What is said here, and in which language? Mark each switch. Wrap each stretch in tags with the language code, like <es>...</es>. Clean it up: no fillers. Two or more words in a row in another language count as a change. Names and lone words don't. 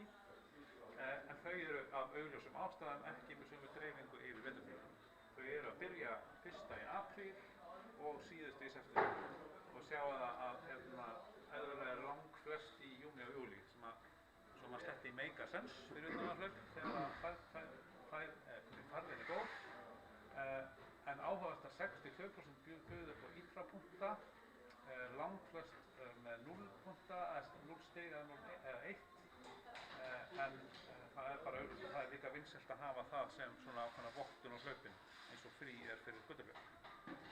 <is>En þau eru af augljósum ástæðum ekki með sömu dreifingu yfir veturtímann. Þau eru að byrja 1. í apríl og síðustu í september og sjá að eðlilega er langflest í júní og júlí sem að sletti</is> <en>make a sense</en> <is>fyrir utanlandshlaup þegar farðin er góð. En áhugavert að 62% buðu upp á ITRA-punkta, langflest með 0 punkta, 0 stig eða 1, en það er bara auðvitað, það er líka vinsælt að hafa það sem svona ákveðna vottun á hlaupin eins og frí er fyrir götuhlaup.</is>